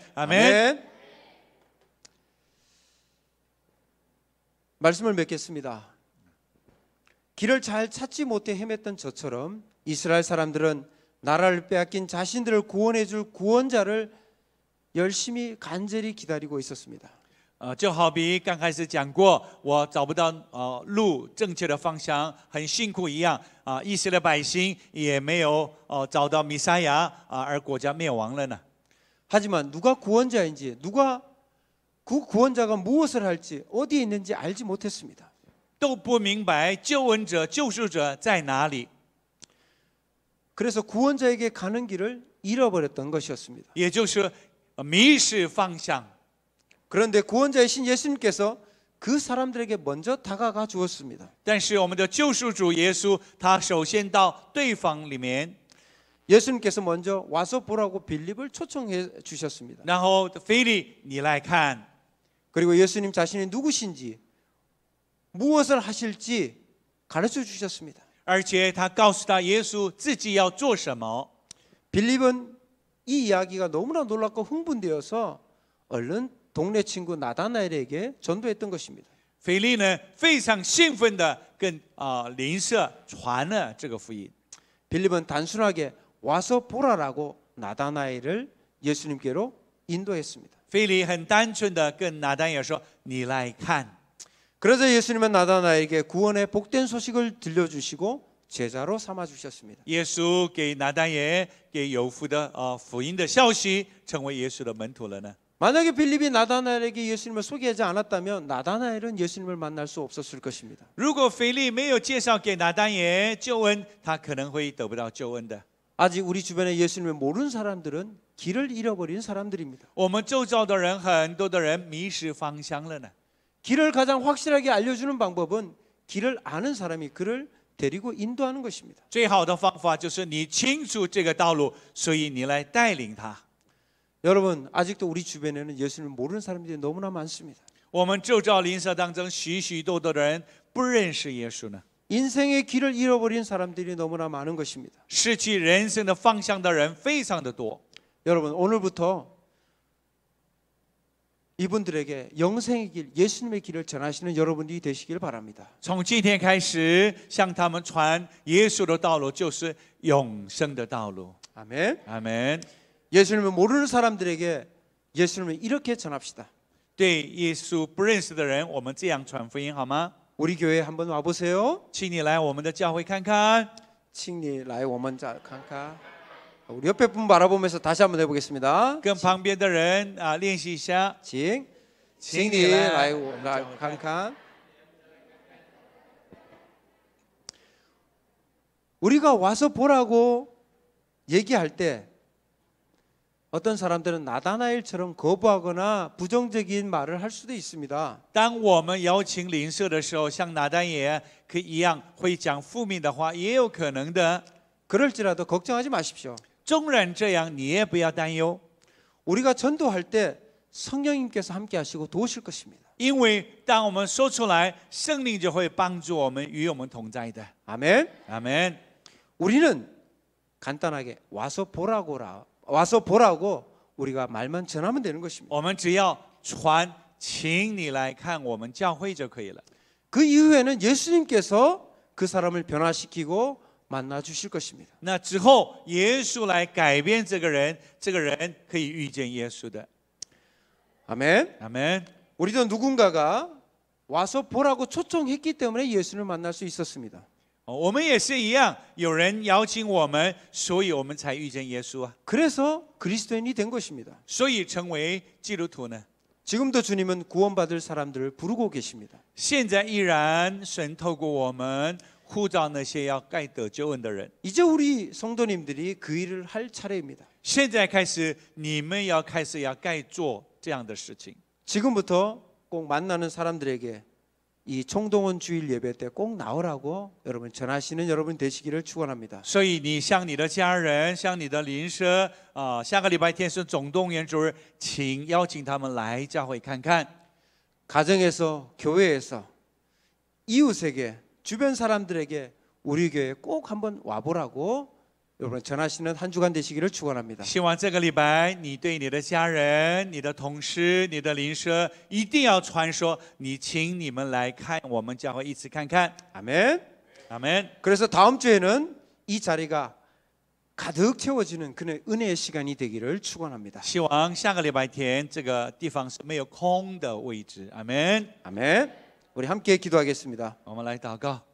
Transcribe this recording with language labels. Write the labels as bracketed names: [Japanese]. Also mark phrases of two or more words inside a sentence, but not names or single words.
[Chinese] 阿门。 [Korean] 아멘. 말씀을 맺겠습니다. 길을 잘 찾지 못해 헤맸던 저처럼 이스라엘 사람들은 나라를 빼앗긴 자신들을 구원해 줄 구원자를 열심히 간절히 기다리고 있었습니다. [Chinese] 就好比刚开始讲过，我找不到路正确的方向，很辛苦一样。以色列百姓也没有找到弥赛亚，而国家灭亡了呢。 [Korean] 하지만 누가 구원자인지 누가 그 구원자가 무엇을 할지 어디에 있는지 알지 못했습니다. [Chinese] 都不明白救恩者、救赎者在哪里。 [Korean] 그래서 구원자에게 가는 길을 잃어버렸던 것이었습니다. [Chinese] 也就是迷失方向。 [Korean] 그런데 구원자이신 예수님께서 그 사람들에게 먼저 다가가 주었습니다. [Chinese] 但是我们的救赎主耶稣，他首先到对方里面， [Korean] 예수님께서 먼저 와서 보라고 빌립을 초청해 주셨습니다. [Chinese] 然后腓利，你来看。 [Korean] 그리고 예수님 자신이 누구신지 무엇을 하실지 가르쳐 주셨습니다. [Chinese] 而且他告诉他耶稣自己要做什么。 [Korean] 빌립은 이 이야기가 너무나 놀랍고 흥분되어서 얼른 동네 친구 나다나엘에게 전도했던 것입니다. [Chinese] 腓利呢，非常兴奋的跟邻舍传了这个福音。 [Korean] 빌립은 단순하게 와서 보라라고 나다나엘을 예수님께로 인도했습니다. [Chinese] 腓利很单纯的跟拿单也说：“你来看。” [Korean] 그래서 예수님은 나다나엘에게 구원의 복된 소식을 들려주시고 제자로 삼아 주셨습니다. [Chinese] 耶稣给拿单也给有福的福音的消息，成为耶稣的门徒了呢。 [Korean] 만약에 빌립이 나다나엘에게 예수님을 소개하지 않았다면 나다나엘은 예수님을 만날 수 없었을 것입니다. [Chinese] 如果腓利没有介绍给拿单也救恩，他可能会得不到救恩的。 [Korean] 아직 우리 주변에 예수님을 모르는 사람들은 길을 잃어버린 사람들입니다. [Chinese] 我们周遭的人，很多的人迷失方向了呢。 [Korean] 길을 가장 확실하게 알려주는 방법은 길을 아는 사람이 그를 데리고 인도하는 것입니다. [Chinese] 最好的方法就是你清楚这个道路，所以你来带领他。 [Korean] 여러분 아직도 우리 주변에는 예수님을 모르는 사람들이 너무나 많습니다. [Chinese] 我们周遭邻舍当中，许许多多的人不认识耶稣呢。 [Korean] 인생의 길을 잃어버린 사람들이 너무나 많은 것입니다. [Chinese] 失去人生的方向的人非常的多。 [Korean] 여러분 오늘부터 이분들에게 영생의 길, 예수님의 길을 전하시는 여러분이 되시길 바랍니다. [Chinese] 从今天开始，向他们传耶稣的道路，就是永生的道路。 [Korean] 아멘. [Chinese] 阿门。 [Korean] 예수님을 모르는 사람들에게 예수님을 이렇게 전합시다. [Chinese] 对耶稣不认识的人，我们这样传福音好吗？ [Korean] 우리 교회에 한번 와보세요. [Chinese] 请你来我们的教会看看。请你来我们教看看 [Korean] 우리 옆에 분 바라보면서 다시 한번 해보겠습니다. [Chinese] 跟旁边的人练习一下。 징, 请请你你来来看看. [Korean] 우리가 와서 보라고 얘기할 때 어떤 사람들은 나다나엘처럼 거부하거나 부정적인 말을 할 수도 있습니다. [Chinese] 当我们邀请邻舍的时候，像拿单也可以一样会讲负面的话，也有可能的。 [Korean] 그럴지라도 걱정하지 마십시오. [Chinese] 纵然这样，你也不要担忧， [Korean] 우리가 전도할 때 성령님께서 함께 하시고 도우실 것입니다. [Chinese] 因为当我们说出来，圣灵就会帮助我们，与我们同在的。 [Korean] 아멘. [Chinese] 阿门。 [Korean] 우리는 간단하게 와서 보라고 우리가 말만 전하면 되는 것입니다. [Chinese] 我们只要传，请你来看我们教会就可以了。 [Korean] 그 이후에는 예수님께서 그 사람을 변화시키고 만나 주실 것입니다. [Chinese] 那之后，耶稣来改变这个人，这个人可以遇见耶稣的。 [Korean] 아멘. [Chinese] 阿门。 [Korean] 우리도 누군가가 와서 보라고 초청했기 때문에 예수를 만날 수 있었습니다. [Chinese] 我们也是一样，有人邀请我们，所以我们才遇见耶稣啊， [Korean] 그래서 그리스도인이 된 것입니다. [Chinese] 所以成为基督徒呢。 [Korean] 지금도 주님은 구원받을 사람들을 부르고 계십니다. [Chinese] 现在依然神透过我们呼召那些要该得救恩的人。 [Korean] 이제 우리 성도님들이 그 일을 할 차례입니다. [Chinese] 现在开始，你们要开始要该做这样的事情。 [Korean] 지금부터 꼭 만나는 사람들에게 이 총동원 주일 예배 때 꼭 나오라고 여러분 전하시는 여러분 되시기를 축원합니다. [Chinese] 所以你向你的家人，向你的邻舍，下个礼拜天是总动员主日，请邀请他们来教会看看。 [Korean] 가정에서, 교회에서, 이웃에게, 주변 사람들에게 우리 교회에 꼭 한번 와보라고 여러분 전하시는 한 주간 되시기를 축원합니다. [Chinese] 希望这个礼拜，你对你的家人、你的同事、你的邻舍，一定要传说，你请你们来看我们教会，一起看看。 [Korean] 아멘. [Chinese] 阿门。 [Korean] 그래서 다음 주에는 이 자리가 가득 채워지는 그의 은혜의 시간이 되기를 축원합니다. [Chinese] 希望下个礼拜天这个地方是没有空的位置。阿门。 [Korean] 아멘. 우리 함께 기도하겠습니다. [Chinese] 我们来祷告。